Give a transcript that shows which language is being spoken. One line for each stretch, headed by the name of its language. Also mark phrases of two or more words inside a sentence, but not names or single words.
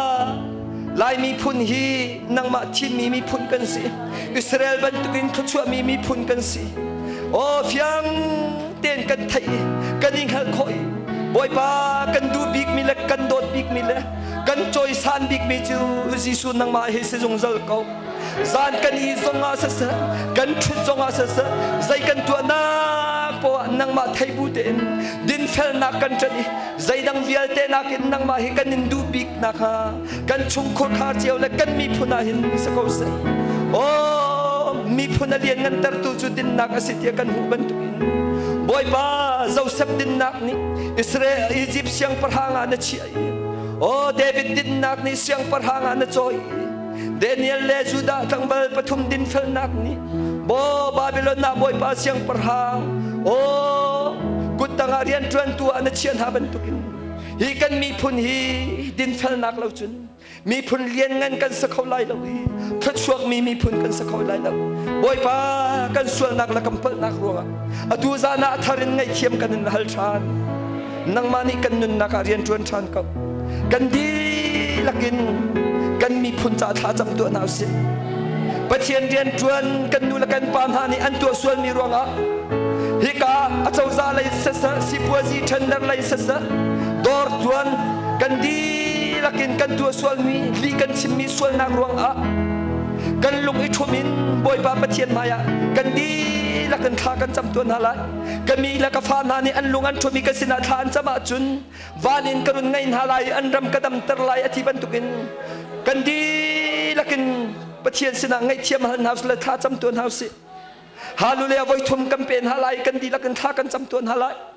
Hakha Chin: lai mi phun hi nang ma thin mi phun kan si Israel ban tukin khachua mi phun kan si o fiang ten kan thai kan ing hal khoi boy pa kan du big mi le kan dot big mi le kan choi san big mi chu jisu nang ma he se jong zal ko zan kan i zonga sa sa kan thu zonga sa sa zai kan tu na po nang ma thai bu ten din fel na kan chani zai dang vial te na kin nang ma he kan in du big na kha kan chung khor kha chiao le kan mi phuna hin sa ko se o mi phuna lian ngan tar tu chu din nak asitia kan hu ban tu in boy ba Joseph din nak ni Israel Egypt siang parhanga na chi oh David din nak ni siang parhanga na choi Daniel le Judah tangbal pathum din fel nak ni bo Babylon na boy pa siang parhang oh kutangarian tuan tu ana chian haban tukin hi kan mi phun hi din fel nak lo chun mi phun lian ngan kan sa khau lai lo hi thot suak mi phun kan sa khau lai lo boy pa kan sual nak la kampal nak ruanga atu za na tharin ngai thiam kan hal than nang mani kan nun nakarian tuan than ka kan di lakin kan mi phun cha tha cham tu na se pathian rian tuan kan nu la kan pam ha ni an tu sual mi ruanga hi ka achau za lai sa sa si puazi thandar lai sa sa dor tuan kan di lakin kan tu sual mi li kan chim mi sual nak ruang a kan lung i thumin boy pa pathian maya kan di la kan kha kan cham tuan hala kami la ka fa na ni an lung an thumi ka sina than chama chun wanin karun ngai halai an ram kadam tar lai athi ban tukin kan di lakin pathian sina ngai thiam hal haus la tha cham tuan haus si hallelujah voi thum campaign halai kan di la kan tha kan cham tuan halai